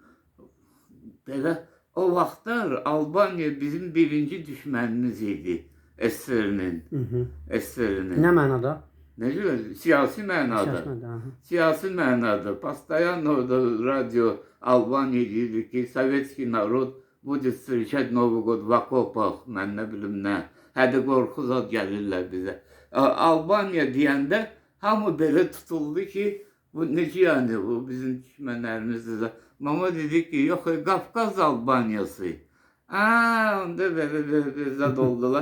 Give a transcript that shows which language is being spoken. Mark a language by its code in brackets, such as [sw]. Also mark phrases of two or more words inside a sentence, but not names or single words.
[az] Belə, o vaxtlar Albaniya bizim birinci düşmənimiz idi. eserinin. Eserinin. Nə mənada? Necə? Siyasi mənada. Siyasi mənada. Siyasi mənada. [ru] Постоянно [az] orada radyo Albaniya deyirdi ki, [ru] Советский народ будет встречать Новый год в окопах, [az] mən nə bilim nə. Hədə qorxu zad gəlirlər bizə. Albaniya deyəndə hamı belə tutuldu ki, bu necə yəni bu bizim düşmənlərimizdir də. Mama dedi ki, yox, Qafqaz Albaniyası. Onda belə zad oldular.